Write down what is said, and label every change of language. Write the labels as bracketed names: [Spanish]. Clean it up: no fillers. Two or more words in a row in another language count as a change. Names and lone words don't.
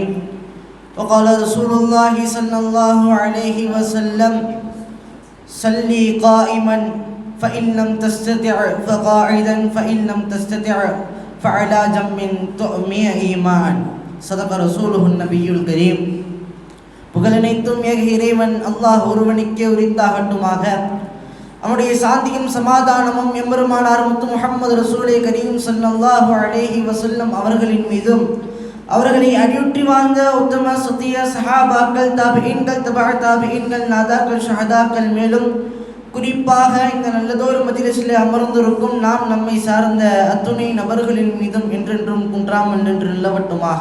[Arabic] وقال رسول الله صلى الله عليه وسلم صلي قائما فإن لم تستطع فقاعدا فإن لم تستطع فعلى جنب تؤمي إيمان صدق رسوله النبي الكريم. [Tamil] புகழனைத்தும் ஏக இறைவன் அல்லாஹ் ஒருவனுக்கே உரித்தாகட்டுமாக. அவனுடைய சாந்தியும் சமாதானமும் எம்பெருமானார் முத்து முஹம்மது [Urdu] رسولِ کریم [Arabic] صلى الله عليه وسلم [Tamil] அவர்களின் மீதும் அவர்களை அடியுற்றி வாழ்ந்த உத்தம சத்திய சஹாபாக்கள், தாபிஈன்கள், தபஅ தாபிஈன்கள், நாதாக்கள், ஷஹதாக்கள், மேலும் குறிப்பாக இந்த நல்லதொரு மஜ்லிஸிலே அமர்ந்திருக்கும் நாம் நம்மை சார்ந்த அத்துணை நபர்களின் மீதும் என்றென்றும் குன்றாமல் நின்று நிலவட்டுமாக.